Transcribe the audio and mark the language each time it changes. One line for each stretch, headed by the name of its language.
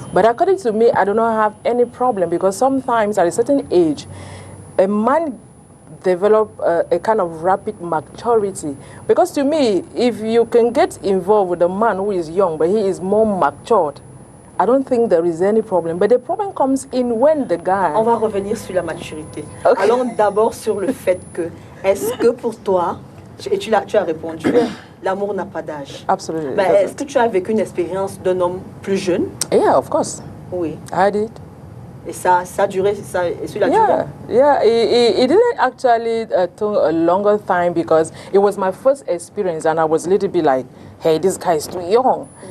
English: But according to me, I do not have any problem, because sometimes at a certain age, a man develop a kind of rapid maturity. Because to me, if you can get involved with a man who is young, but he is more matured, I don't think there is any problem. But the problem comes in when the guy...
French: On va revenir sur la maturité.
English: Okay.
French: Allons d'abord sur le fait que, est-ce que pour toi, et tu as répondu, l'amour n'a pas d'âge.
English: Absolutely.
French: Mais est-ce que tu as vécu une expérience d'un homme plus jeune?
English: Yeah, of course.
French: Oui.
English: I did.
French: Et ça a duré, et sur la durée?
English: Yeah, it didn't actually take a longer time, because it was my first experience, and I was a little bit like, hey, this guy is too young.